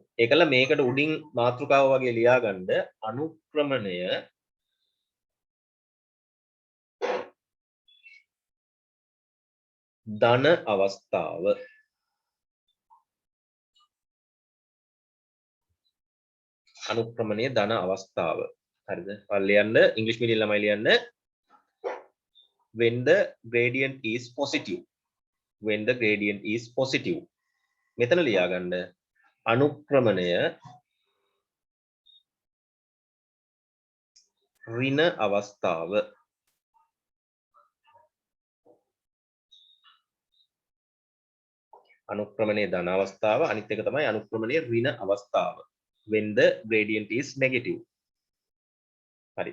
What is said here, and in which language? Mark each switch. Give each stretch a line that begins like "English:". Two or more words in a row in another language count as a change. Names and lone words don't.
Sinhala: ඒකල මේකට උඩින් මාතෘකාව වගේ ලියාගන්න අනුක්‍රමණය ධන අවස්ථාව. අනුක්‍රමණය ධන අවස්ථාව. හරිද? ලියන්න ඉංග්‍රීසි මීඩියම් ළමයි ලියන්න
English: when the gradient is positive. when the gradient is positive.
Sinhala: මෙතන ලියාගන්න අනුක්‍රමණය ඍණ අවස්ථාව. අනුක්‍රමණය ධන අවස්ථාව අනිත් එක තමයි අනුක්‍රමණය ඍණ අවස්ථාව.
English: when the gradient is negative.
Sinhala: හරි.